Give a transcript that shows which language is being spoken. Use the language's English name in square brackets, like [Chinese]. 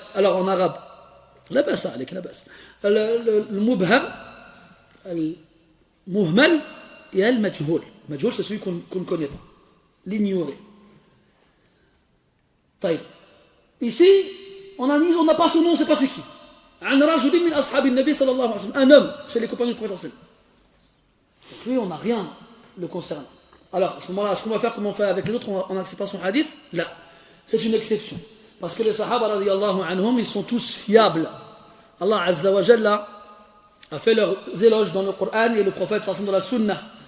[French] Alors en arabe, [Arabic] لا بأس عليك لا بأس. المبهم المهمل [French] et le majhoul. Majhoul, c'est celui qu'on ne connaît pas, l'ignorer. [Arabic] طيب. [French] Ici, on n'a pas son nom, on ne sait pas c'est qui. [Arabic] عن رجل من أصحاب النبي صلى الله عليه وسلم, [French] un homme chez les compagnons du prophète. Donc lui, on n'a rien le concernant. Alors, à ce moment-là, ce qu'on va faire comme on fait avec les autres, on n'accepte pas son hadith. Là, c'est une exception. Parce que les sahaba, radiyallahu anhum, ils sont tous fiables. Allah Azza wa Jalla a fait leurs éloges dans le Coran et le prophète dans la Sunna.